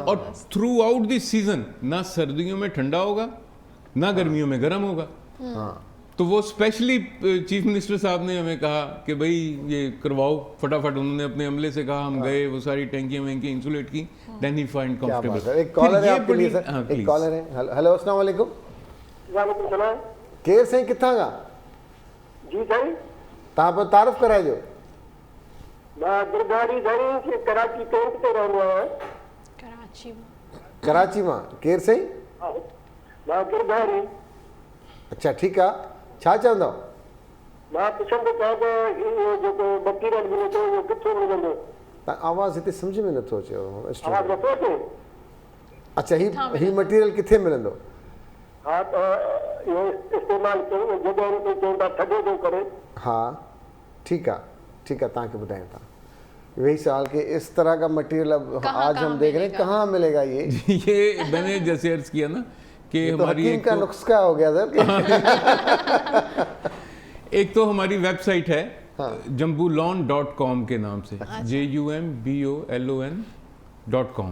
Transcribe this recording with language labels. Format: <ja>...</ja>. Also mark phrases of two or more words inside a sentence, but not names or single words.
<ur>اور</ur> <en>throughout this season</en> <ur>نہ سردیوں میں ٹھنڈا ہوگا نہ گرمیوں میں گرم ہوگا. تو وہ اسپیشلی</ur> <en>chief minister</en> <ur>صاحب نے ہمیں کہا کہ بھائی یہ کرواؤ فٹافٹ. انہوں نے اپنے عملے سے کہا، ہم گئے، وہ ساری ٹینکیاں وینکیاں انسولیٹ کی,</ur> <en>then he find</en> <ur>کیا بات ہے. कंफर्टेबल। ایک کالر ہے آپ کے لیے سر، ایک کالر ہے. हेलो, السلام علیکم. وعلیکم سلام.</ur> <sd>केर साईं किथां खां? जी साईं, तव्हां पियो तारीफ़ कराइजो। मां गिरधारी साईं कराची कैंप ते रहंदो आहियां। कराची में कराची मां। केर साईं? मां गिरधारी। अच्छा ठीकु आहे, छा चवंदव? मां पुछण थो चाहियां त इहो जेको मटीरियल मिले थो उहो किथो मिलंदो? तव्हां आवाज़ हिते सम्झ में नथो अचे। आवाज़ नथो अचे? अच्छा, ही मटीरियल किथे मिलंदो? हा, त इहो इस्तेमालु कयो जॻहियुनि ते चवनि था ठॻे थो करे।</sd> <ur>ہاں ٹھیک ہے، ٹھیک ہے,</ur> <sd>तव्हांखे ॿुधायूं था।</sd> <ur>وہی سوال کہ اس طرح کا میٹیریل اب آج ہم دیکھ رہے ہیں، کہاں ملے گا یہ? یہ میں نے جیسے عرض کیا نا کہ ہماری حکیم کا نسخہ ہو گیا سر. ایک تو ہماری ویب سائٹ ہے jambulon.com کے نام سے، JUMBOLON.com.</ur>